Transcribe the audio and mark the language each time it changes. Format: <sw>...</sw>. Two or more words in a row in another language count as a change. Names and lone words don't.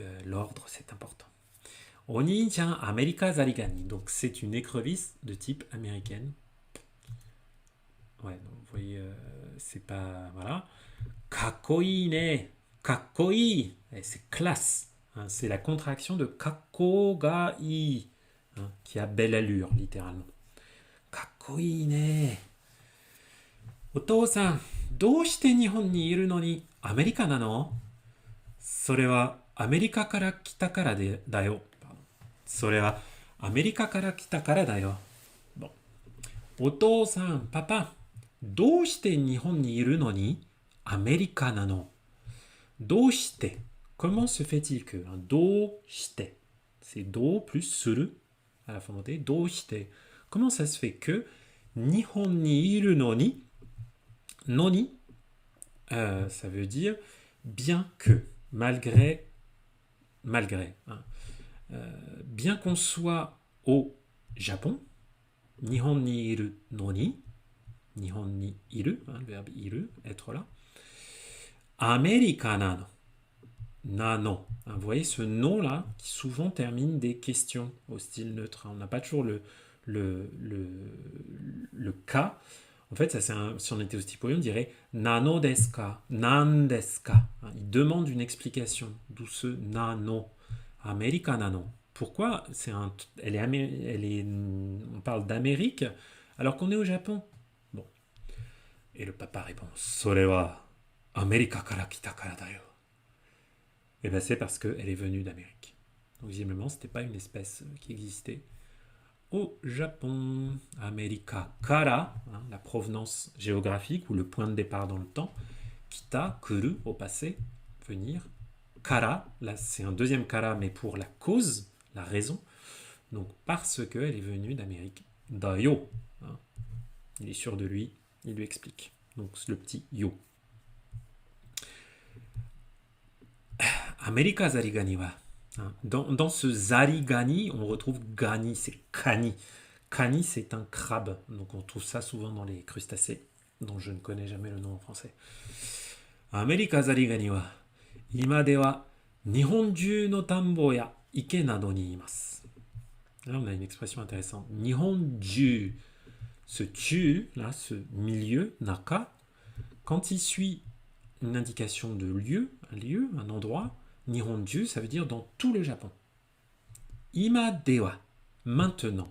<fr>Donc l'ordre, c'est important.</fr> <ja>お兄ちゃん アメリカ ザリガニ.</ja> <fr>Donc c'est une écrevisse de type américaine. Ouais, donc vous voyez, c'est pas.</fr> <ja>Voilà. かっこいいね。かっこいい.</ja> <fr>C'est classe. Hein, c'est la contraction de</fr> <ja>かっこ が いい.</ja> <fr>Hein, qui a belle allure, littéralement.</fr> <ja>かっこいいね。お父さん, どうして日本にいるのにアメリカなの？それはアメリカから来たからだよ。それはアメリカから来たからだよ。Bon. お父さん、パパ、どうして日本にいるのにアメリカなの？</ja> <fr>どうして Comment se fait-il que どうして C'est どう plus する à la fin montée. どうして Comment ça se fait que</fr> <ja>日本にいるのに</ja> <fr>Noni, ça veut dire bien que, malgré, hein. Bien qu'on soit au Japon,</fr> <ja>日本にいるのに、日本にいる,</ja> <fr>hein, le verbe iru, être là.</fr> <ja>アメリカなの、なの.</ja> <fr>Hein, vous voyez ce nom là qui souvent termine des questions au style neutre. Hein. On n'a pas toujours le cas. En fait, ça, si on était au style on dirait</fr> <ja>なのですか、なんですか.</ja> <fr>Il demande une explication. D'où ce nano.</fr> <ja>アメリカなの.</ja> <fr>Pourquoi on parle d'Amérique alors qu'on est au Japon. Bon. Et le papa répond</fr> <ja>それはアメリカから来たからだよ.</ja> <fr>Et bien c'est parce qu'elle est venue d'Amérique. Donc visiblement, ce n'était pas une espèce qui existait au Japon.</fr> <ja>アメリカから,</ja> <fr>hein, la provenance géographique ou le point de départ dans le temps.</fr> <ja>来た、来る,</ja> <fr>au passé, venir. Kara, là c'est un deuxième kara, mais pour la cause, la raison. Donc parce qu'elle est venue d'Amérique.</fr> <ja>だよ. Hein.</ja> <fr>Il est sûr de lui, il lui explique. Donc le petit yo.</fr> <ja>アメリカザリガニは.</ja> <fr>Dans ce zarigani, on retrouve gani, c'est kani. Kani, c'est un crabe. Donc on trouve ça souvent dans les crustacés, dont je ne connais jamais le nom en français.</fr> <ja>アメリカザリガニは、今では、日本中の田んぼや池などにいます.</ja> <fr>Là, on a une expression intéressante.</fr> <ja>日本中.</ja> <fr>Ce ju, là, ce milieu, naka, quand il suit une indication de lieu, un endroit, Nihonju, ça veut dire dans tout le Japon.</fr> <ja>今では, maintenant.</ja>